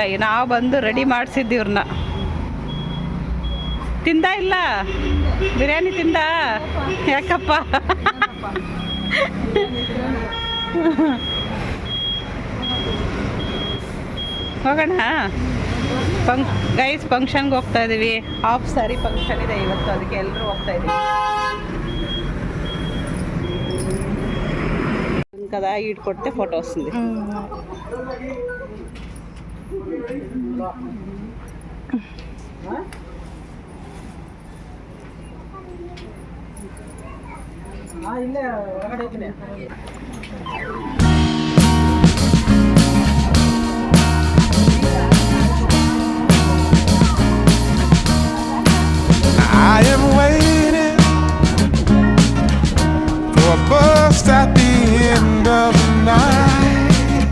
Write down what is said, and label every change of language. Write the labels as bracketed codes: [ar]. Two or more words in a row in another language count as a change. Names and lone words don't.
[kn] ನಾವು ಬಂದು ರೆಡಿ ಮಾಡಿಸಿದ್ದು ಇವ್ರನ್ನ. ತಿಂದ ಇಲ್ಲ ಬಿರಿಯಾನಿ? ತಿಂದ? ಯಾಕಪ್ಪ? ಹೋಗೋಣ ಗೈಸ್. ಫಂಕ್ಷನ್ಗೆ ಹೋಗ್ತಾ ಇದ್ದೀವಿ. [en] half saree function [kn] ಇದೆ ಇವತ್ತು, ಅದಕ್ಕೆ ಎಲ್ಲರೂ ಹೋಗ್ತಾ ಇದ್ದೀವಿ. [te] కదా ఈడు కొడితే ఫోటో వస్తుంది. [kn] ಇಲ್ಲೇ ಹೊರಗಡೆ [en] I am waiting for a bus at the end of the night.